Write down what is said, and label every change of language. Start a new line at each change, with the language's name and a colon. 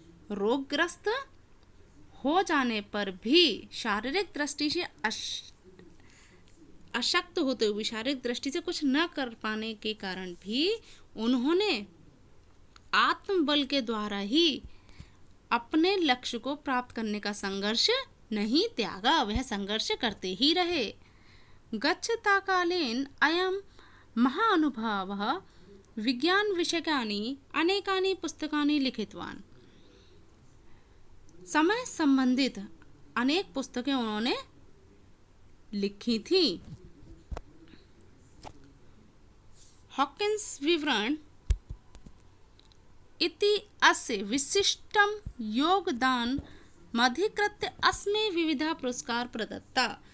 Hindi: रोगग्रस्त हो जाने पर भी शारीरिक दृष्टि से अशक्त होते हुए, शारीरिक दृष्टि से कुछ न कर पाने के कारण भी उन्होंने आत्मबल के द्वारा ही अपने लक्ष्य को प्राप्त करने का संघर्ष नहीं त्यागा, वह संघर्ष करते ही रहे।
Sanskrit: गच्छता कालेन अयम महानुभावः विज्ञान विषयकानि अनेकानि पुस्तकानि लिखितवान।
Hindi: समय संबंधित अनेक पुस्तकें उन्होंने लिखी थी।
Sanskrit: हॉकिंस विवरण इति अस्य विशिष्टं योगदान मधिकृत्य अस्मै विविधा पुरस्कार प्रदत्ता।